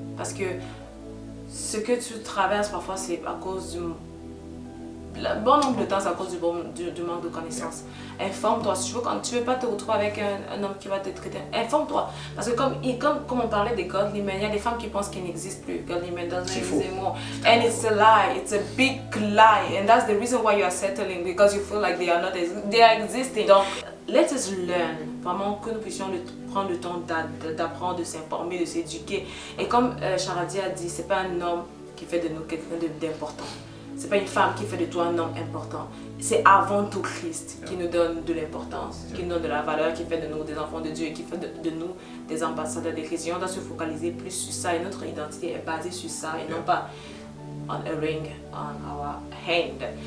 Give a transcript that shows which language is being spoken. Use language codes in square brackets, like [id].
[fr] Parce que ce que tu traverses parfois, c'est à cause du... bon nombre de temps, c'est à cause du manque de connaissances. Informe-toi. Si tu veux pas te retrouver avec un homme qui va te traiter, informe-toi. Parce que comme on parlait des godly men, il y a des femmes qui pensent qu'ils n'existent plus. [en] Godly men doesn't exist anymore. And it's a lie. It's a big lie. And that's the reason why you are settling, because you feel like they are existing. Donc, let us learn. [fr] Vraiment que nous puissions prendre le temps d'apprendre, de s'informer, de s'éduquer. Et comme Charadi a dit, c'est pas un homme qui fait de nous quelqu'un d'important. C'est pas une femme qui fait de toi un homme important. C'est avant tout Christ qui nous donne de l'importance, qui nous donne de la valeur, qui fait de nous des enfants de Dieu et qui fait de nous des ambassadeurs de Christ. Et on doit se focaliser plus sur ça et notre identité est basée sur ça et non pas on [en] a ring on our hand.